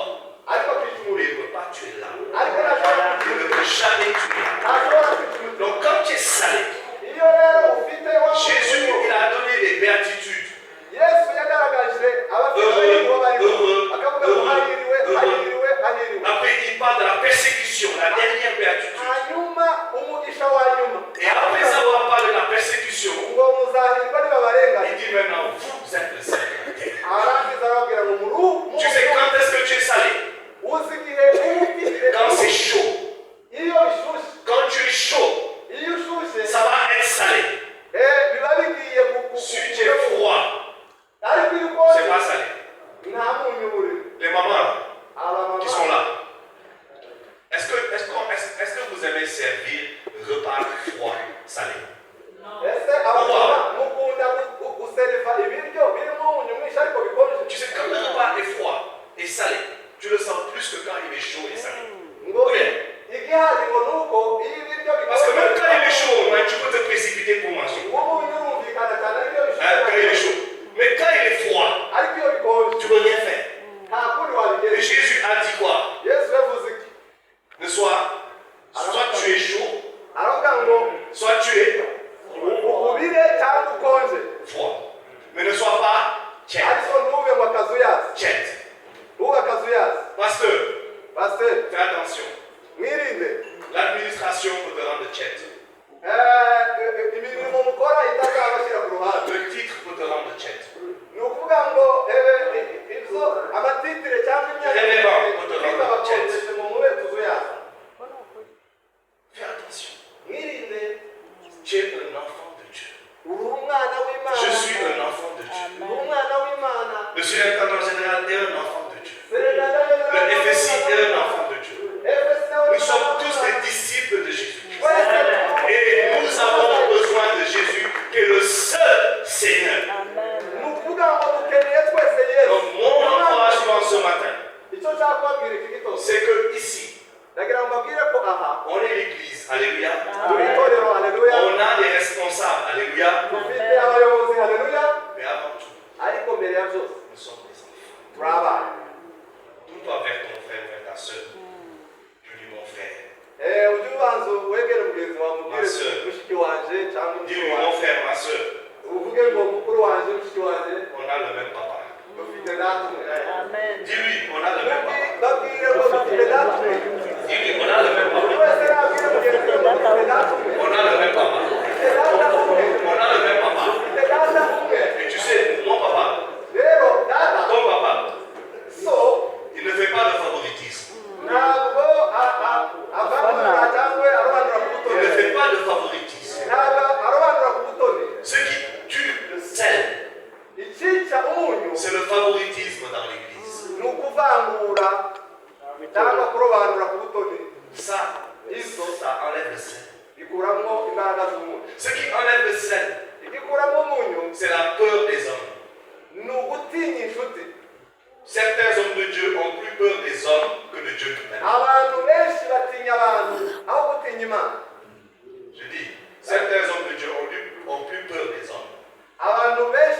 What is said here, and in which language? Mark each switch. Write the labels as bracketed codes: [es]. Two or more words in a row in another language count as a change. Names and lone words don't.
[rw] ariko akica [fr] mais [rw] umubiri [fr] il ne peut pas tuer l'âme. [rw] ariko ntashobora [fr] Il [rw] kwica [fr] ne peut jamais tuer. [rw] ntashobora kwica umutima [fr] Donc quand tu es salé, [rw] iyo rero ufite wa [fr] Jésus, il a donné les béatitudes. [rw] yesu yagaragaje abafite abayiriwe barimo akavuga ngo hahiriwe hahiriwe hahiriwe [fr] Après, il parle de la persécution, la dernière béatitude. [rw] hanyuma umugisha wa nyuma [fr] Et après avoir parlé de la persécution, [rw] ngo muzahirwa nibabarenganya [fr] il dit maintenant, vous êtes le Seigneur. [rw] arangiza arababwira ngo [fr] Tu sais quand est-ce que tu es salé? [rw] uzi igihe uba ufite [fr] Quand c'est chaud. [rw] iyo bishyushye [fr] Quand tu es chaud, [rw] iyo ushyushye [fr] ça va être salé. [rw] biba bigiye [fr] Si tu es froid, [rw] ariko iyo [fr] c'est [rw] ukonje [fr] pas salé. [rw] nta munyu uri [fr] Les mamans [rw] abamama [fr] qui sont là, est-ce que vous aimez servir repas froid, salé? [rw] ese abamama mukunda guseriva ibiryo birimo umunyu mwinshi ariko bikonje [fr] Tu sais, quand le repas est froid et salé, tu le sens plus que quand il est chaud et salé. [rw] ngo igihari ngo ni uko iyo ibiryo [fr] Parce que même [rw] bikonje [fr] quand il est chaud, ouais, tu peux te précipiter pour manger. [rw] umunyu urumvikana cyane ariko iyo [fr] Quand il est [rw] bishyushye [fr] chaud. Mais quand il est froid, [rw] ariko iyo bikonje [fr] tu peux rien faire. [rw] nta kundi [fr] Et [rw] wabigeza [fr] Jésus a dit quoi? [rw] yesu yavuze iki [fr] Ne soit tu es chaud, [rw] aravuga ngo [fr] soit tu es [rw] ubire cyangwa ukonje [fr] froid. Mais ne sois pas tiède. [rw] ariko ntube ngo akazuyazi [fr] Tiède. [rw] ntube akazuyazi [fr] Pasteur, [rw] pasiteri [fr] fais attention. [rw] mwirinde [fr] L'administration peut te rendre tiède. [rw] imirimo mukora itazabashyira ku ruhande [fr] Le titre peut te rendre tiède. [rw] ni ukuvuga ngo ibyo amatitire cyangwa imyanya bakonjeshe mu mube tuzuyazi [fr] Fais attention. [rw] mwirinde [fr] Tu es un enfant de Dieu. [rw] uri umwana w'imana [fr] Je suis un enfant de Dieu. [rw] uri umwana w'imana [fr] Le surintendant général est un enfant de Dieu. le Le FSI est un enfant de Dieu. Nous sommes tous des disciples de Jésus-Christ. Et nous avons besoin de Jésus, qui est le seul Seigneur. [rw] ni ukuvuga ngo dukeneye twese yesu [fr] Donc mon encouragement ce matin, [rw] icyo nshaka kubabwira iki gitondo [fr] c'est que ici, [rw] ndagira ngo mbabwire ko aha [fr] on est l'église. Alléluia. [rw] turi itorero haleluya [fr] On a des responsables. Alléluia. [rw] dufite abayobozi haleluya [fr] Mais avant tout, [rw] ariko mbere ya byose [fr] nous sommes des enfants. [rw] turi abana [fr] Tourne-toi vers ton frère, vers ta soeur. Je dis mon frère. [rw] ujye ubanza wegere mugenzi wawe umubwire [fr] Ma sœur. [rw] mushiki wanje cyangwa mukuru [fr] Dis-lui mon [rw] wanje [fr] frère, ma soeur. [rw] uvuge ngo mukuru wanje mushiki wanje [fr] On a le même papa. [rw] dufite data umwe [fr] Dis-lui, on a le même papa. [rw] babwire ngo dufite data umwe [fr] Dis-lui, on a le même [rw] buri [fr] papa. [rw] wese nabwire mugenzi we ngo dufite data umwe [fr] On a le même papa. [rw] dufite data umwe [fr] On a le même papa. [rw] dufite data umwe [fr] Et tu sais, mon papa, [rw] rero data [fr] ton papa, [rw] so [fr] il ne fait pas de favoritisme. [rw] ntabwo avangura cyangwa arobanura ku [fr] Il ne [rw] butoni [fr] fait pas de favoritisme. [rw] ntabwo arobanura ku butoni [fr] Ce qui tue le sel, [rw] icyica umunyu [fr] c'est le favoritisme dans l'église. [rw] ni ukuvangura cyangwa kurobanura ku butoni [fr] Ça enlève le sel. [rw] ikuramo imbaraga z'umunyu [fr] Ce qui enlève le sel, [rw] igikuramo umunyu [fr] c'est la peur des hommes. [rw] ni ugutinya inshuti [fr] Certains hommes de Dieu ont plus peur des hommes que de Dieu lui-même. [rw] abantu benshi batinya abantu aho gutinya imana [fr] Je dis, certains hommes de Dieu ont plus peur des hommes. [rw] abantu